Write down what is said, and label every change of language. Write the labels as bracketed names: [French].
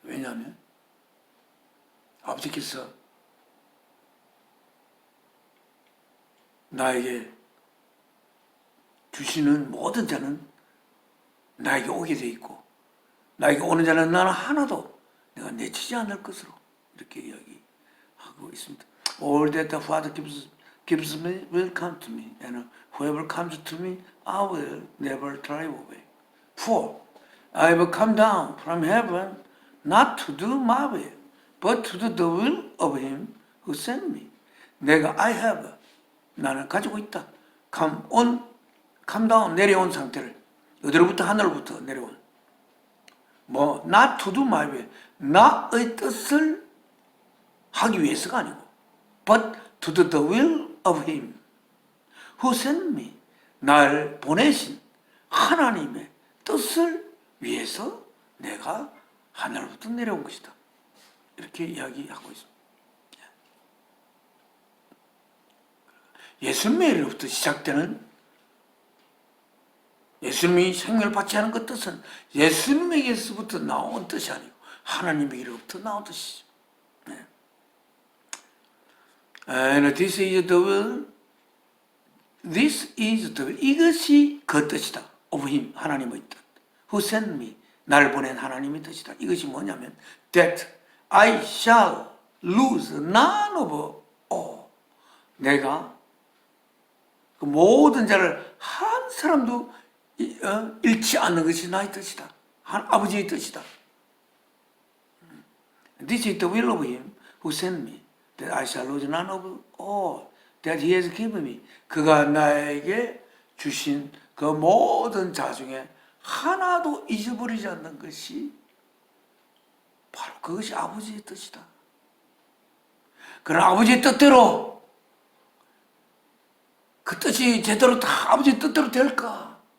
[Korean] 왜냐하면 아버지께서 나에게 주시는 모든 자는 나에게 오게 돼 있고 나에게 오는 자는 나는 하나도 내가 내치지 않을 것으로 이렇게 이야기하고 있습니다. [English] All that the Father gives me will come to me, and whoever comes to me, I will never drive away. For I have come down from heaven not to do my will, but to do the will of Him who sent me. [Korean] 내가 [English] I have, [Korean] 나는 가지고 있다. [English] come down, [Korean] 내려온 상태를, 어디로부터 하늘로부터 내려온. [English] not to do my will, [Korean] 나의 뜻을 하기 위해서가 아니고, [English] but to do the will of Him who sent me, [Korean] 나를 보내신 하나님의 뜻을 위해서 내가 하늘로부터 내려온 것이다. 이렇게 이야기하고 있습니다. 예수님으로부터 시작되는 예수님이 생명을 받지 않은 그 뜻은 예수님에게서부터 나온 뜻이 아니고 하나님에게로부터 나온 뜻이죠. 네. [English] And this is the will. This is the will. [Korean] 이것이 그 뜻이다. [English] Of Him, [Korean] 하나님의 뜻. [English] Who sent me, [Korean] 나를 보낸 하나님의 뜻이다. 이것이 뭐냐면 [English] that I shall lose none of all. [Korean] 내가 그 모든 자를 한 사람도 잃지 않는 것이 나의 뜻이다. 아버지의 뜻이다. [English] This is the will of Him who sent me, that I shall lose none of all that He has given me. [Korean] 그가 나에게 주신 그 모든 자 중에 하나도 잊어버리지 않는 것이 바로 그것이 아버지의 뜻이다. 그런 아버지의 뜻대로 그 뜻이 제대로 다 아버지의 뜻대로 될까?